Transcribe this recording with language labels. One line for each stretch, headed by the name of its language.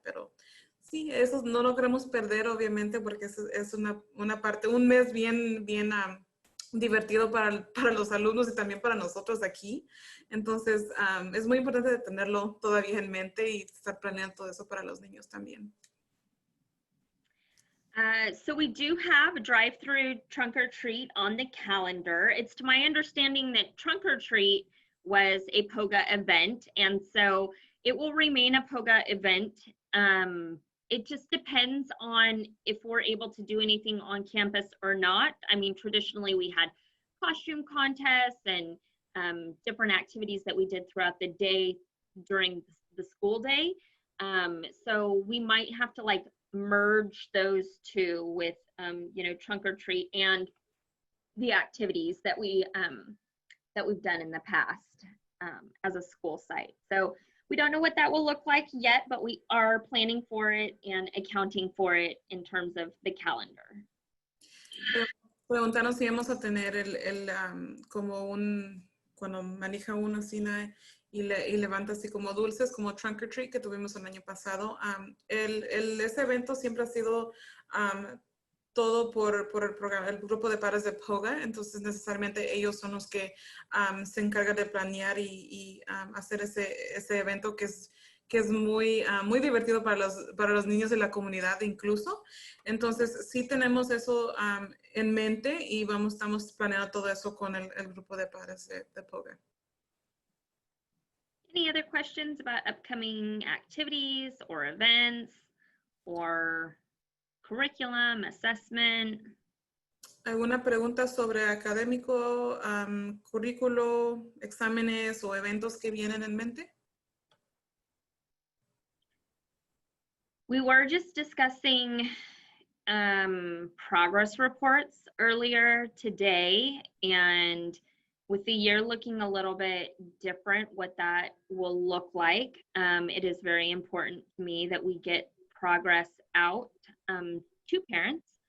Spanish: Pero sí, eso no lo queremos perder, obviamente, porque es una parte, un mes bien divertido para los alumnos y también para nosotros aquí. Entonces, es muy importante tenerlo todavía en mente y estar planeando todo eso para los niños también.
English: So we do have a drive-through trunk or treat on the calendar. It's to my understanding that trunk or treat was a POGA event, and so it will remain a POGA event. It just depends on if we're able to do anything on campus or not. I mean, traditionally we had costume contests and different activities that we did throughout the day during the school day. So we might have to like merge those two with you know, trunk or treat and the activities that we've done in the past as a school site. So we don't know what that will look like yet, but we are planning for it and accounting for it in terms of the calendar.
Spanish: Preguntanos si vamos a tener como cuando maneja una cena y levanta así como dulces, como trunk or treat que tuvimos el año pasado. Ese evento siempre ha sido todo por el programa, el grupo de padres de POGA, entonces necesariamente ellos son los que se encargan de planear y hacer ese evento que es muy divertido para los niños de la comunidad incluso. Entonces sí tenemos eso en mente y estamos planeando todo eso con el grupo de padres de POGA.
English: Any other questions about upcoming activities or events or curriculum, assessment?
Spanish: ¿Alguna pregunta sobre académico, currículo, exámenes o eventos que vienen en mente?
English: We were just discussing progress reports earlier today, and with the year looking a little bit different, what that will look like, it is very important to me that we get progress out to parents.